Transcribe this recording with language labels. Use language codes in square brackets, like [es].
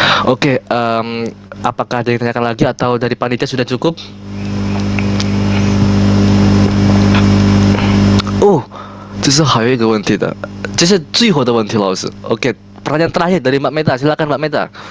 [id] Oke, apakah ada yang ditanyakan lagi atau dari panitia sudah cukup? [zh] Oh, 这是还有一个问题的，这是最后的问题，老师。 [id] Oke, pertanyaan terakhir dari Mbak Meta, silakan Mbak Meta.